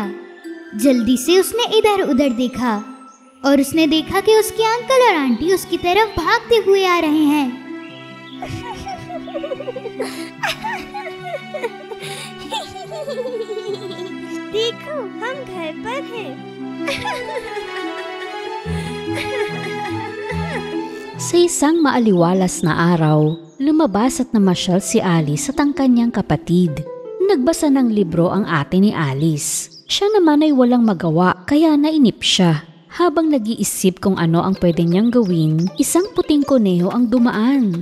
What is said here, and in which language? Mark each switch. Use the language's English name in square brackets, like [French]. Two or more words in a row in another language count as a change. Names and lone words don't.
[Hindi] जल्दी से उसने इधर उधर देखा और उसने देखा कि उसके अंकल और आंटी उसकी तरफ भागते हुए आ रहे हैं। देखो, हम घर पर हैं। [Filipino] Sa isang maaliwalas na araw, lumabas at namasyal si Alice at ang kanyang kapatid. Nagbasa ng libro ang ate ni Alice. Siya naman ay walang magawa kaya nainip siya. Habang nag-iisip kung ano ang pwede niyang gawin, isang puting kuneho ang dumaan.